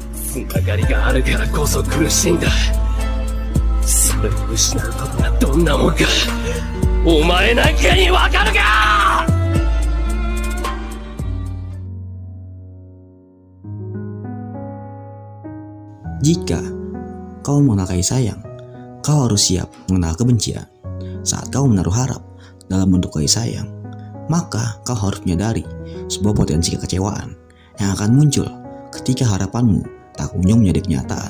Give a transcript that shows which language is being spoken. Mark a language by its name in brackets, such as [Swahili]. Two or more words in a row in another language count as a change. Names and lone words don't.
[Japanese] つながりがあるからこそ苦しいんだ。それを失うことがどんなもんか、お前なんかにわかるか！ [Indonesian] Jika kau mengenal kasih sayang, kau harus siap mengenal kebencian. Saat kau menaruh harap dalam bentuk kasih sayang, maka kau harus menyadari sebuah potensi kekecewaan yang akan muncul ketika harapanmu tak kunjung menjadi kenyataan.